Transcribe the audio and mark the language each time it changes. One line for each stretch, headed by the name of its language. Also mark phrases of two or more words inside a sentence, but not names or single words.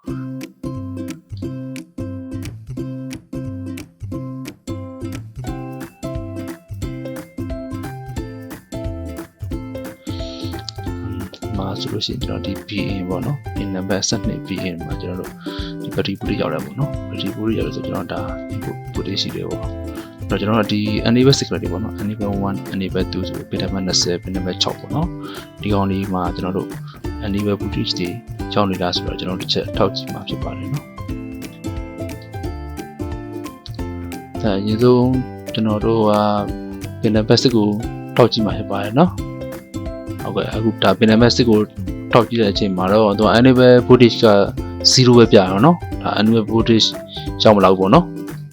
Burmese: မှာဆိုလို့ရှိရင်ကျွန်တော်ဒီ VIN ပေါ့နော်
English: pin number 12
Burmese: VIN မှာကျွန်တော်တို့ဒီဘက်ထ ရီပူးတွေရောက်တယ်ပေါ့နော်ဘက်ထရီပူးတွေရောက်လို့ဆိုကျွန်တော်ဒါပူးတွေရှိတယ်ပေါ့တော့ကျွန်တော်တို့ဒီ
English: enable secret
Burmese: တွေပေါ့နော်
English: enable 1 enable 2
Burmese: ဆိုပြီး
English: pin number 20 pin number 6
Burmese: ပေါ့နော်ဒီကောင်လေးမှာကျွန်တော်တို့
English: enable voltage
Burmese: တွေကြောင်းနေတာဆိုတော့ကျွန်တော်တစ်ချက်ထောက်ကြည့်မှာဖြစ်ပါတယ်နော် ။အရင်ဆုံးကျွန်တော်တို့က
English: pin number 6
Burmese: ကိုထောက်ကြည့်မှာဖြစ်ပါတယ်နော်။ဟုတ်ကဲ့အခုဒါ
English: pin number 6
Burmese: ကိုထောက်ကြည့်တဲ့အချိန်မှာတော့သူ
English: enable voltage
Burmese: က0ပဲပြရတော့နော်။ဒါ
English: enable voltage
Burmese: ကြောင်းမလောက်ပေါ့နော်။